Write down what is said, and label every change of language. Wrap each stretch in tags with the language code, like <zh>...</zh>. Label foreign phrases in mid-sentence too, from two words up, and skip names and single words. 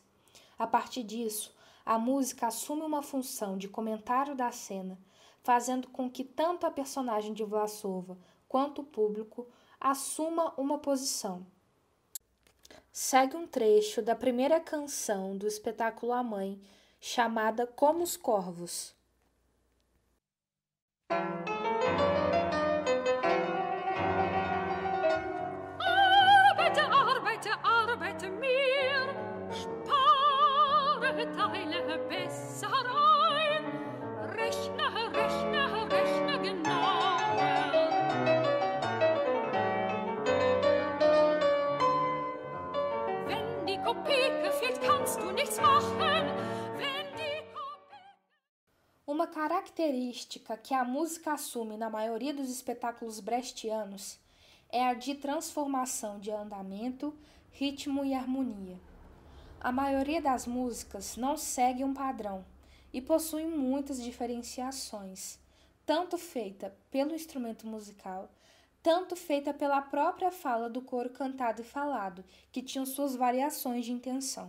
<pt>A partir disso, a música assume uma função de comentário da cena, fazendo com que tanto a personagem de Vlasova quanto o público assuma uma posição. Segue um trecho da primeira canção do espetáculo A Mãe, chamada Como os Corvos.</pt> <de>Arbeite, arbeite, arbeite mir, spare, teile besser ein, rechne, rechne, rechne genauer. Wenn die Kopeke fehlt, kannst du nichts machen, wenn die Kopeke...</de> <pt>Uma característica que a música assume na maioria dos espetáculos brechtianos é a de transformação de andamento, ritmo e harmonia. A maioria das músicas não segue um padrão e possui muitas diferenciações, tanto feita pelo instrumento musical, tanto feita pela própria fala do coro cantado e falado, que tinham suas variações de intenção.</pt>